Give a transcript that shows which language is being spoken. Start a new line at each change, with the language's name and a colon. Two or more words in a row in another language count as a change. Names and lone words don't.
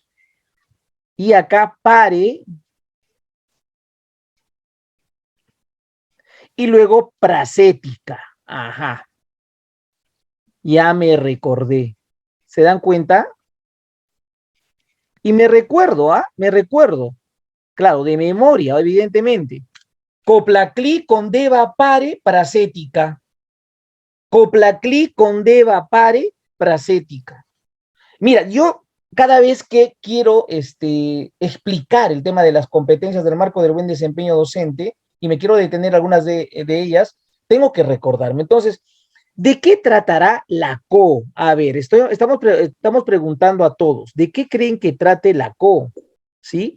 Spanish: Y acá pare. Y luego pracética. Ajá. Ya me recordé. ¿Se dan cuenta? Y me recuerdo, Me recuerdo. Claro, de memoria, evidentemente. Coplacli condeva pare pracética. Coplacli condeva pare pracética. Mira, yo cada vez que quiero explicar el tema de las competencias del marco del buen desempeño docente, y me quiero detener algunas de ellas, tengo que recordarme. Entonces, ¿de qué tratará la A ver, estamos preguntando a todos, ¿de qué creen que trate la ¿Sí?